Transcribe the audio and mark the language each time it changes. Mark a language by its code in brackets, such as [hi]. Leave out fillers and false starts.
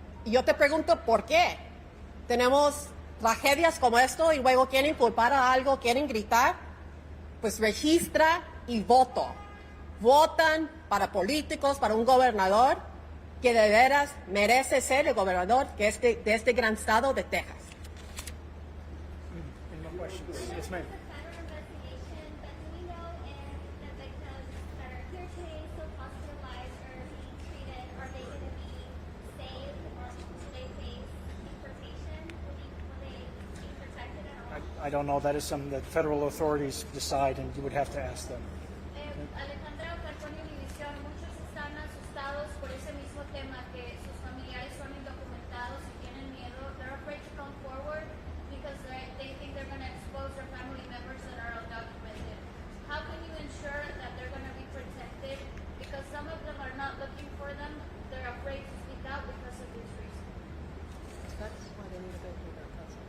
[es] Y yo te pregunto, ¿por qué? Tenemos tragedias como esto y luego quieren culpar a algo, quieren gritar. Pues registra y voto. Votan para políticos, para un gobernador que de veras merece ser el gobernador de este gran estado de Texas. [en] Any more questions? Yes, ma'am. It's a federal investigation, but do we know if the victims that are here today, still hospitalized or being treated, are they going to be saved or will they face deportation? Will they be protected at all? I don't know. That is something that federal authorities decide, and you would have to ask them. [es] Alejandra Falcone Univisión, muchos están asustados por ese mismo tema, que sus familiares son indocumentados y tienen miedo. [en] They're afraid to come forward because they think they're going to expose their family members that are undocumented. How can you ensure that they're going to be protected? Because some of them are not looking for them. They're afraid to speak out because of these reasons. That's why they need to go through their cousin.